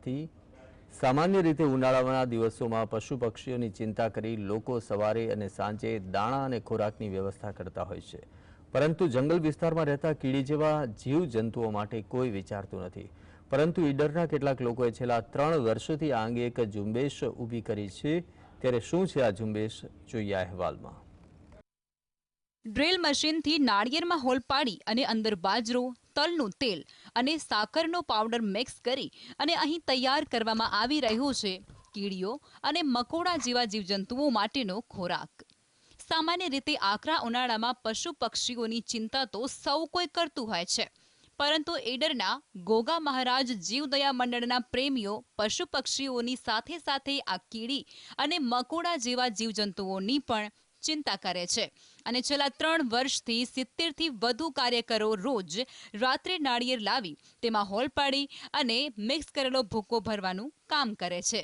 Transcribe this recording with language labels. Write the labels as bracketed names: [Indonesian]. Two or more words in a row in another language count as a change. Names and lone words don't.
[Gujarati] નથી। સામાન્ય રીતે ઉનાળાના દિવસો પશુ પક્ષીઓની ચિંતા કરી લોકો સવારે અને સાંજે દાણા અને ખોરાકની વ્યવસ્થા કરતા હોય છે, પરંતુ જંગલ વિસ્તારમાં રહેતા કીડી જેવા જીવ જંતુઓ માટે કોઈ વિચારતું નથી। પરંતુ ઈડરના કેટલાક લોકોએ છેલ્લા 3 વર્ષોથી આ અંગે એક ઝુંબેશ ઊભી કરી છે। ત્યારે શું છે આ ઝુંબેશ, જોઈએ આ અહેવાલમાં। [English] drill machine [Gujarati] थी नाळिયેરમાં હોલ પાડી અને અંદર બાજરો, તલનું તેલ અને સાકરનો પાવડર મિક્સ કરી અને અહીં તૈયાર કરવામાં આવી રહ્યો છે કીડીઓ અને મકોડા જેવા જીવજંતુઓ માટેનો ખોરાક। સામાન્ય રીતે આકરા ઉનાળામાં પશુ પક્ષીઓની ચિંતા તો સૌ કોઈ કરતું હોય છે, પરંતુ ઈડરના ગોગા મહારાજ જીવદયા મંડળના પ્રેમીઓ પશુ પક્ષીઓની સાથે સાથે આ કીડી અને મકોડા જેવા જીવજંતુઓની પણ ચિંતા કરે છે અને છેલ્લા 3 વર્ષથી 70 થી વધુ કાર્યકરો રોજ રાત્રે નાળિયેર લાવી તેમાં હોલ પાડી અને મિક્સ કરેલો ભૂકો ભરવાનું કામ કરે છે।